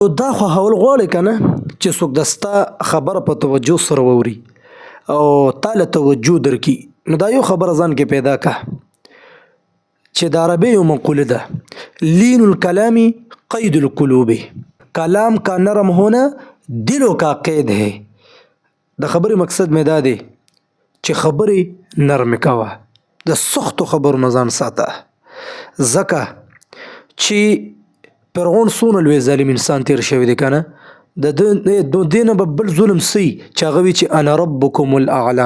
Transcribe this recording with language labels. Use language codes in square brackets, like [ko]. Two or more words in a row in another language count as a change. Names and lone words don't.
[ps] دا خو هول غواړي که نه چې څوک د ستا خبره په توجه سره واوري او تا له توجه درکړي. نو دا یو خبره ځان کې پیدا که چې د عربي یو مقوله ده، [ar] لین الکلام قید القلوب، [ur] کلام کا نرم ہونا دلوں کا قید ہے. [ps] د خبرې مقصد مې دا دی چې خبرې نرم کوه، د سختو خبرو نه ځان ساته، ځکه چې فرعون څونه لوی ظالم انسان تیر شوی دی که نه، د دې نه به بل ظلم سی چې هغه وي چې [ar] انا ربکم الاعلی.